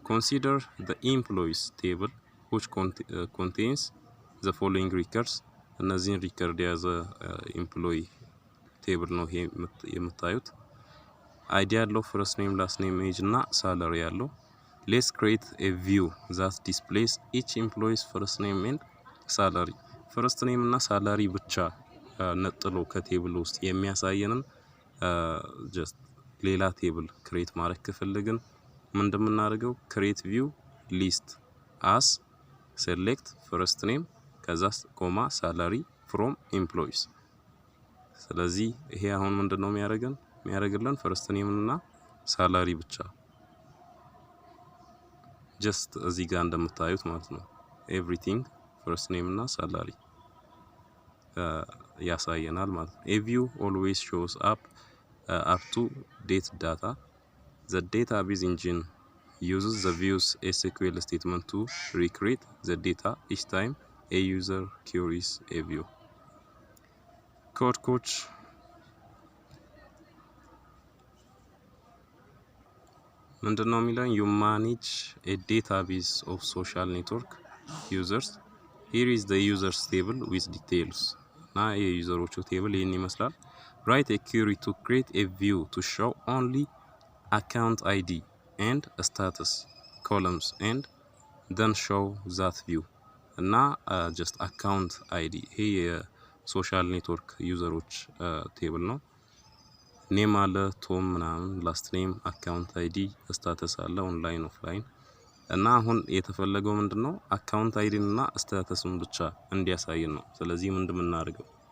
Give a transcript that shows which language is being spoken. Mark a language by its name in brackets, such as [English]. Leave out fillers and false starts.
[English] Consider the employees table which contains the following records. [Amharic] እነዚህን ሪከርድ የያዘ ኤምፕሎይ ቴብል ነው ይሄ የምታዩት። አይዲ ያለው first name last name age እና salary ያለው። [English] Let's create a view that displays each employee's first name and salary. [Amharic] first name እና salary ብቻ ነጥሎ ከቴብል ውስጥ የሚያሳየንን just ሌላ ቴብል ክሬት ማድረግ ከፈለግን ምንድነው [English] create view list as select first name [Amharic] ከዛ ኮማ salary [English] from employees። [Amharic] ስለዚህ ይሄ አሁን ምንድነው የሚያደርግልን first name እና salary ብቻ just እዚህ ጋር እንደምታዩት ማለት ነው everything first name እና salary ያሳየናል ማለት ነው። [English] A view always shows up to date data. The database engine uses the view's SQL statement to recreate the data each time a user queries a view. Code coach [Amharic] ምንድነው የሚለው [English] you manage a database of social network users. Here is the users table with details. [Amharic] እና የዩዘሮቹ ቴብል ይሄን ይመስላል። [English] Write a query to create a view to show only account ID and status columns and then show that view. [Amharic] እና just account ID ይሄ የሶሻል ኔትወርክ ዩዘሮች ቴብል ነው። ኔም አለ ቶም ምናምን ላስት ኔም አካውንት አይዲ ስታተስ አለ ኦንላይን ኦፍላይን እና አሁን የተፈለገው ምንድነው አካውንት አይዲን እና ስታተስን ብቻ እንዲያሳየን ነው። ስለዚህ ምንድነው የምናደርገው